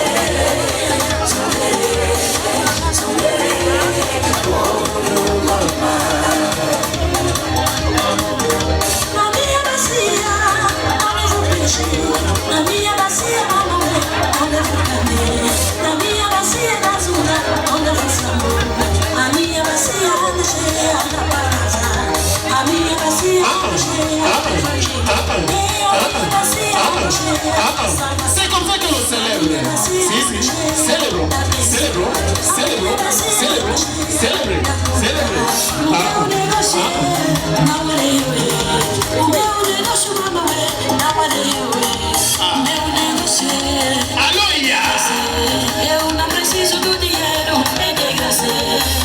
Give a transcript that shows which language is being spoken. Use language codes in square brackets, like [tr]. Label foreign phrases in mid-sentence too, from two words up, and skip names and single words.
[pt] Na minha bacia, eu levo peixe, na minha bacia, eu levo carne, na minha bacia da zona, eu levo flambo, a minha bacia é cheia da parada, a minha bacia é cheia da [fr] C'est comme ça que l'on célèbre. Célèbre. [pt] Eu não preciso do dinheiro, é de graça.